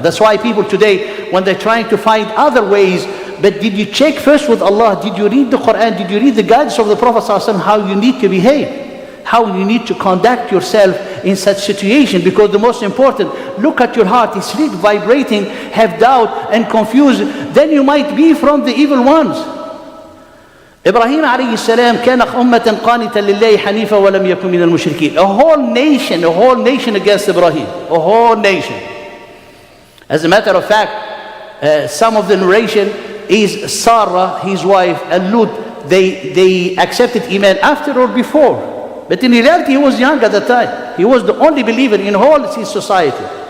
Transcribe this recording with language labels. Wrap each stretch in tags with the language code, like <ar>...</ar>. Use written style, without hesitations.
<en>That's why people today, when they're trying to find other ways, but did you check first with Allah? Did you read the Quran? Did you read the guidance of the Prophet sallallahu alaihi wasallam, how you need to behave? How you need to conduct yourself in such situation? Because the most important, look at your heart, it's really vibrating, have doubt and confused, then you might be from the evil ones.</en> <ar>Ibrahim alayhi salam كان أمة قانتا لله حنيفا ولم يكن من المشركين.</ar> <en>A whole nation against Ibrahim. A whole nation. As a matter of fact, some of the narration is Sarah, his wife, and Lut, they accepted Iman after or before. But in reality, he was young at the time. He was the only believer in whole his society.</en>